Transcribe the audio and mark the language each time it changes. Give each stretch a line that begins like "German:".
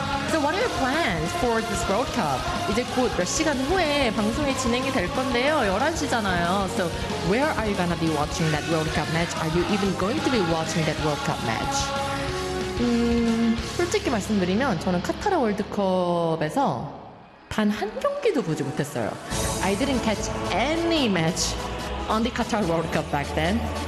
English: So what are your plans for this World Cup?
Korean: 이제 곧 몇 시간 후에 방송이 진행이 될 건데요. 11시잖아요.
English: So where are you gonna be watching that World Cup match? Are you even going to be watching that World Cup match?
Korean: 솔직히 말씀드리면 저는 카타르 월드컵에서 단 한 경기도 보지 못했어요.
English: I didn't catch any match on the Qatar World Cup back then.